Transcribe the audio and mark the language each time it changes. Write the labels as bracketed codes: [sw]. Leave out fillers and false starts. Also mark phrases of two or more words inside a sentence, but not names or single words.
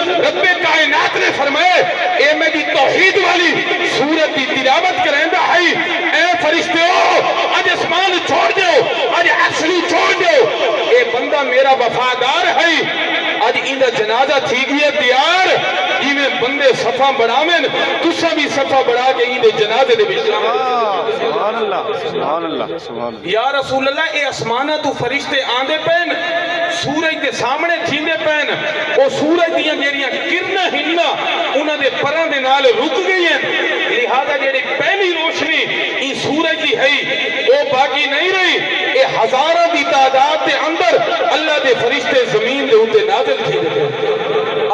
[skr] رب کائنات نے فرمائے اے میری توحید والی سورت کی تلاوت کریندا ہے اے فرشتے اج آسمان چھوڑ دو اج عرش چھوڑ دو اے بندہ میرا وفادار ہے اج ایندا جنازہ تھی گئی تیار جیویں بندے صفا بڑھاویں تسا بھی صفا بڑھا کے ایندے جنازے دے وچ [ar] سبحان الله سبحان الله سبحان الله. يا رسول الله [skr] اے آسماناں توں فرشتے آندے پین سورج دے سامنے تھیندے پین او سورج دیاں جیڑھیاں کرناں ہنّاں انہاں دے پراں دے نال رک گئی ہیں لہٰذا جیڑھی پہلی روشنی ای سورج دی ہے او باقی نہیں رہی اے ہزاراں دی تعداد دے اندر اللہ دے فرشتے زمین دے اتے نازل تھیندے پین.